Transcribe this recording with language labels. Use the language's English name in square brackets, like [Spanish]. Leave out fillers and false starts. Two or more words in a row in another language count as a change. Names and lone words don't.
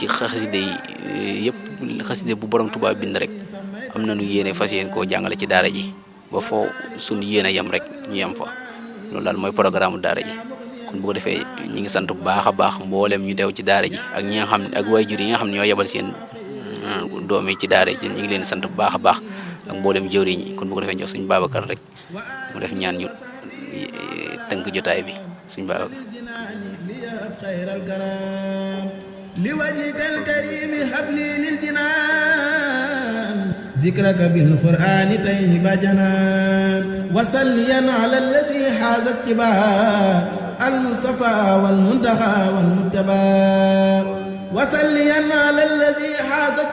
[Wolof] xaside yi yëpp xaside bu borom Tuubaa bind rek am nañu yéene fas yéene koo jàngale ci daara ji ba foo suñu yéene yem rek ñu yem fa loolu daal mooy programme daara ji kon bu ko defee ñi ngi sant bu baax a baax mboolem ñu dew ci daara ji ak ñi nga xam ne ak waajur yi nga xam ne ñoo yebal seen doom yi ci daara ji ñu ngi leen sant bu baax a baax ak mboolem jëwriñ ñi kon bu ko defee jox suñu Babacar rek mu def ñaan ñu tënk jotaay bi suñu Babacar [Arabic] لوجهك الكريم هب لي للجنان ذكرك بالقرآن طيب جنان وصليا على الذي حاز اتباع المصطفى والمنتهى والمتبى وصليا على الذي حاز